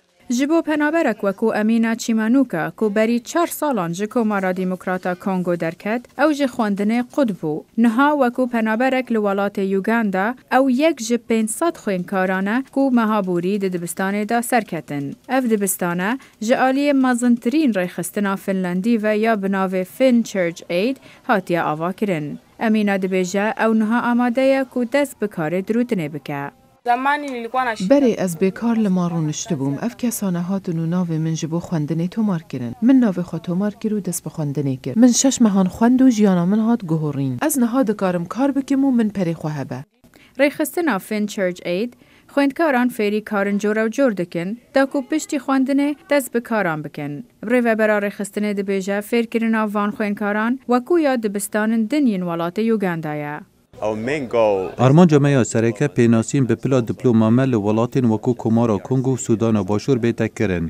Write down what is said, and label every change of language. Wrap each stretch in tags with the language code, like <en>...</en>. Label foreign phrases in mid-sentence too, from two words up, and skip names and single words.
<ku>جبو پەنابەرێک وەکو ئەمینا چیمانووکە کو بەری 4 ساڵان ji کۆمارا دیموکراتە کۆنگۆ دەرکەت ئەو ji خوێندنê قوت bû. Niha wekû پەنابەرێک li welatê Uganda ew yek ji 500 xwênkaran e ku mehaborî di dibistanê da serketin. Ev dibistane ji aliyê mezintirîn rêxistina Finlendî ve ya bi navê Fin Church Aid hatiye avakirin. Emîna dibêje ew niha amade ye ku dest bi karê dirûtinê bike. بەرێ ئەس بێکار لە ماڕوونشت بووم ئەف کەسانە هاتن و ناوێ من ji بۆ خوێندنê تۆمارکردن من ناوێ خۆ تۆمار کرد و دەست بە خوێندنê کرد من 6 mehan خوێند و ژیانا من هات guhorîn ez niha dikarim kar bikim û min perê xwe hebe. Rêxistina Fin Church Aid خوێندکاران فێری کارن جۆرە و جۆر dikin da ku piştî خوێندنê dest bi karan bikin. Rêvebera rêxistinê dibêje fêrkirina van xwênkaran wekû ya dibistanin din yên welatê Uganda ye. Armanca me ya sereke pênasîn bi pila diplomame li welatên wekû Komara Kongo û Sûdana Başûr bête kirin.</ku>